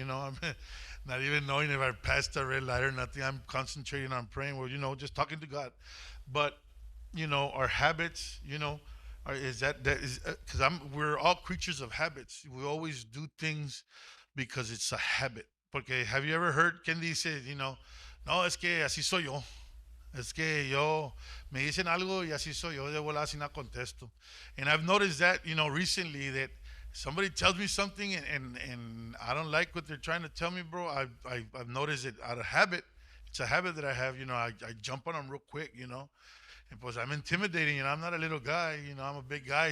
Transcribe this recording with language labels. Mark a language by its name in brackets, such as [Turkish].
[English] I'm not even knowing if I passed the red light or nothing. I'm concentrating on praying, or just talking to God. But our habits, is that is because we're all creatures of habits. We always do things because it's a habit. [Spanish] Porque [English] have you ever heard [Spanish] Ken dice, no, es que así soy yo. Es que yo me dicen algo y así soy yo, de volada así no contesto. [English] And I've noticed that, recently that somebody tells me something and I don't like what they're trying to tell me, bro. I've noticed it out of habit. It's a habit that I have, I jump on them real quick, and plus I'm intimidating, I'm not a little guy, I'm a big guy.